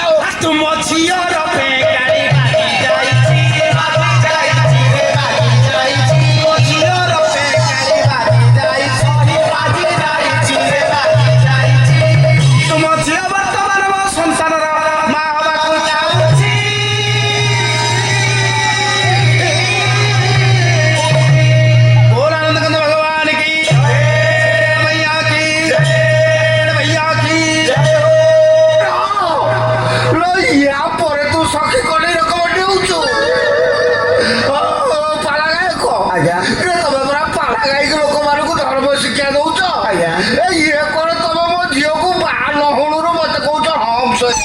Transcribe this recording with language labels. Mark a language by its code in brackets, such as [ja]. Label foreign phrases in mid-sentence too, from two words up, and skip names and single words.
[or] ତୁମ ଝିଅର ବେକାରୀ ବାଜି ଯାଇଛି ବାଜି ଯାଇଛି ବାଜି ଯାଇଛି। ମୋ ଝିଅର ବେକାରୀ ବାଜି ଯାଇଛି ବାଜି ଯାଇଛି ବାଜି ଯାଇଛି। ତୁମ ଝିଅ ବର୍ତ୍ତମାନ ମୋ ସଂସାରର ମା ହବାକୁ ଯାଉଛି। [hi] बोल आनंद भगवान की भैया की भैया की। [or] ୟା ପରେ ତୁ ସଖୀ କଣେଇ ରକମଟି ହଉଛୁ? ପାଲା ଗାୟକ? ଆଜ୍ଞା ତମେ ପରା ପାଲା ଗାଇକି ଲୋକମାନଙ୍କୁ ଧର୍ମ ଶିକ୍ଷା ଦଉଛ? ଆଜ୍ଞା ଇଏ କଣ ତମେ ମୋ ଝିଅକୁ ବାହା ନହୁଣୁରୁ ମତେ କହୁଛ ହମ୍ସ?